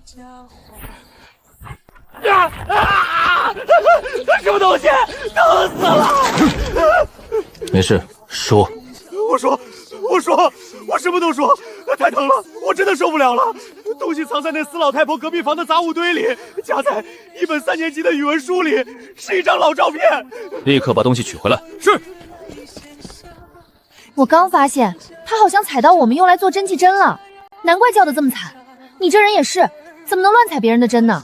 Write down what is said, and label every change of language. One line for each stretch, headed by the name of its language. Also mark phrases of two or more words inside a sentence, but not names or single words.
Chinese: 什麼東西？疼死了！沒事，說。我什麼都說，太疼了，我真的受不了了。東西藏在那死老太婆隔壁房的雜物堆裡，夾在一本3年級的語文書裡，是一張老照片。立刻把東西取回來。是。我剛發現他好像踩到我們用來做針劑針了，難怪叫得這麼慘。你這人也是，怎麼能亂踩別人的針呢？